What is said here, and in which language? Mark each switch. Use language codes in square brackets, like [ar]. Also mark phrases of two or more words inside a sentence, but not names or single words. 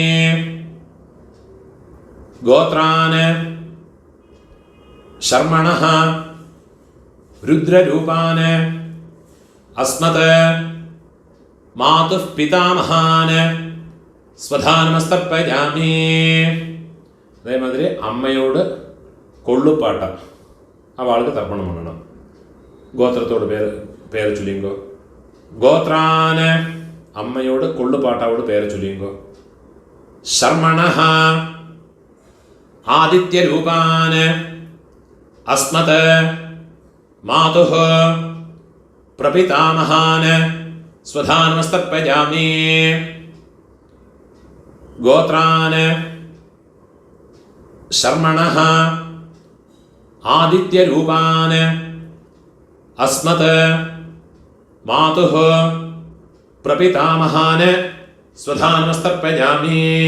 [sa] गोत्रान् शर्मणः रुद्ररूपान् अस्मत् मातुः पितामहान् स्वधानमस्तर्पयामि. [ml] അതേമാതിരി അമ്മയോട് കൊള്ളുപ്പാട്ട അവൾക്ക് തർപ്പണം பண்ணണം. ഗോത്രത്തോട് പേര് ചൊല്ലിങ്കോ. ഗോത്രാന് അമ്മയോട് കൊള്ളുപാട്ടാവോട് പേര് ചൊല്ലിങ്കോ. [sa] शर्मणः आदित्यरूपान् अस्मत् मातुः प्रपितामहान् स्वधानमस्तर्पयामि। गोत्रान् शर्मणः आदित्यरूपान् अस्मत् मातुः प्रपितामहान् स्वधानमस्तर्पयामि।